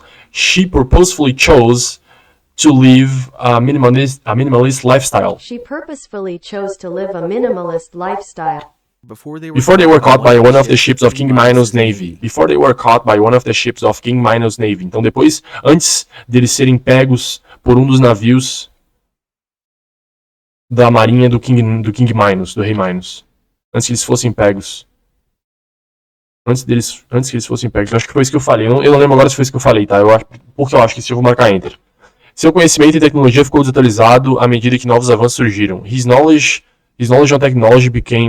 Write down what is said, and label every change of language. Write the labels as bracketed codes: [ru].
[en] She purposefully chose to live a minimalist lifestyle. She purposefully chose to live a minimalist lifestyle. Before they were caught by one of the ships of King Minos' navy. [pt] Então antes deles serem pegos por um dos navios da marinha do King Minos, do rei Minos. Antes que eles fossem pegos. Antes que eles fossem pegos. Eu acho que foi isso que eu falei. Eu não lembro agora se foi isso que eu falei, tá? Porque eu acho que se eu vou marcar Enter. Seu conhecimento em tecnologia ficou desatualizado à medida que novos avanços surgiram. [en] His knowledge on technology became...